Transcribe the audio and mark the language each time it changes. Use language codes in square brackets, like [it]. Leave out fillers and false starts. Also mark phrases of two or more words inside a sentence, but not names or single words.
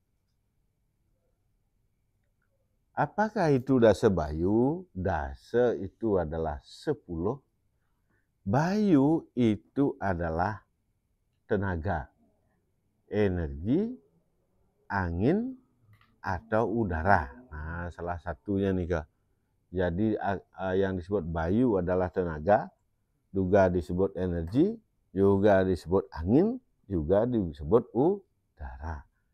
[id] Apakah itu dasa bayu? Dasa itu adalah 10. Bayu itu adalah tenaga, energi, angin, atau udara. Nah, salah satunya nih Kak. Jadi yang disebut bayu adalah tenaga, juga disebut energi, juga disebut angin, juga disebut udara.